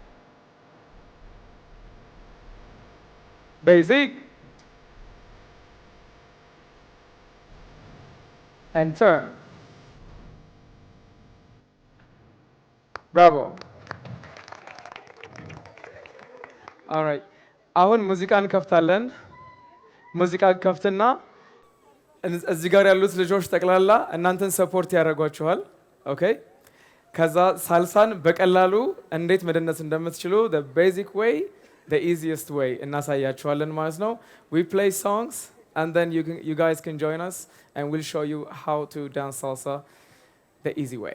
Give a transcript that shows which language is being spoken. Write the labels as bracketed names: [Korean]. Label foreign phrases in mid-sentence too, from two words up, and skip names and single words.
[English] Basic. And turn. Bravo. Alright. [Amharic] አሁን ሙዚቃ እንከፍታለን። ሙዚቃ ከፍትና እዚህ ጋር ያሉት ልጆች ጠቅላላ እናንተን ሰፖርት ያደርጓችኋል። ኦኬ ከዛ ሳልሳን በቀላሉ እንዴት መደነስ እንደምትችሉ [English] the basic way, the easiest way [Amharic] እናሳያችኋለን ማለት ነው። [English] We play songs and then you guys can join us and we'll show you how to dance salsa the easy way.